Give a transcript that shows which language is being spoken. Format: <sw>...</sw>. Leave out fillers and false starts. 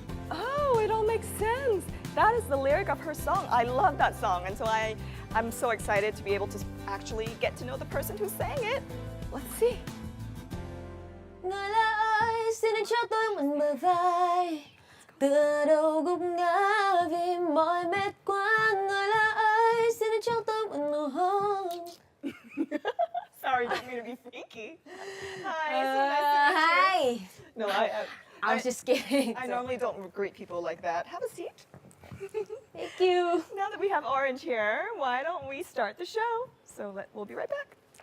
<en>Oh, it all makes sense. That is the lyric of her song. I love that song, and so I'm so excited to be able to actually get to know the person who sang it. Let's see.</en> <vi>Người lạ ơi, xin hãy cho tôi mượn bờ vai. Tựa đầu gục ngã vì mỏi mệt quá. Người lạ ơi, xin hãy cho tôi mượn nụ hôn.</vi> <en>Sorry, didn't mean to be freaky. Hi, so nice to meet you. Hi. No, I was just kidding. I normally don't greet people like that. Have a seat. Thank you. Now that we have Orange here, why don't we start the show? So we'll be right back.</en>